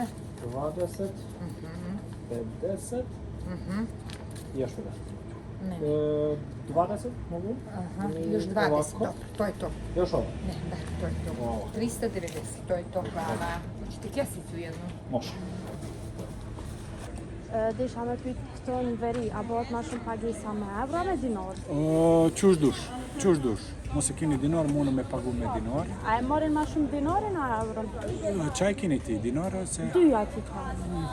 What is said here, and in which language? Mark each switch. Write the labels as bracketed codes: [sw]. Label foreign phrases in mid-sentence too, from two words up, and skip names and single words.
[sr] 20, 50 i još 50. Ne. 20 mogu? Aha, još 20, Ovako. dobro, to je to. Još ovo? Ne, da, to je to. Ovo. 390, to je to, hvala. Hoćete kesicu jednu? Može. [sq] Desha me pyet këto në veri, a bëhet ma shumë pagesa me euro me dinar? Qush dush. Mos e keni dinar, mundë me pagu me dinar. A e marrin ma shumë dinarin a euron? Çaj keni ti, dinar ose Dyja ti ka.